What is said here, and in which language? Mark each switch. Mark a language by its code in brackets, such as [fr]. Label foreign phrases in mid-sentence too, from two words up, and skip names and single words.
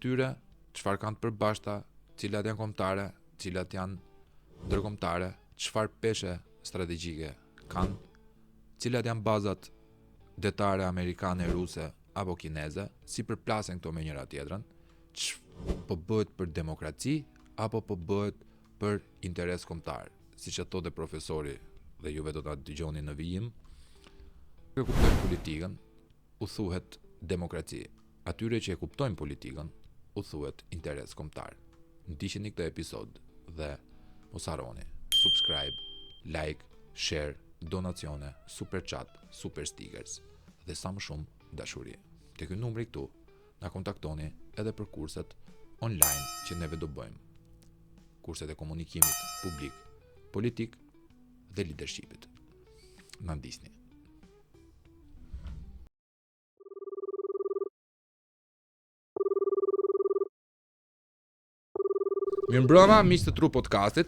[sq] tyre, çfarë kanë të përbashkëta, cilat janë kombëtare, cilat janë ndërkombëtare, çfarë peshe strategjike kanë, cilat janë bazat detare amerikane, ruse apo kineze, si përplasen këto me njëra tjetrën, po bëhet për demokraci apo po bëhet për interes kombëtar. Siç e thotë profesori dhe juve do ta dëgjoni në vijim, që kuptojnë politikën, u thuhet demokraci. Atyre që e kuptojnë politikën, u thuhet interes kombëtar. Ndiqeni këtë episod dhe mos harroni [en] subscribe, like, share, [sq] donacione, [en] super chat, super stickers [sq] dhe sa më shumë dashuri. Te ky numri këtu na kontaktoni edhe për kurset online që neve do bëjmë. Kurset e komunikimit publik, politik dhe leadershipit. Na ndisni. Mirëmbrëma, miq të Tru Podcastit.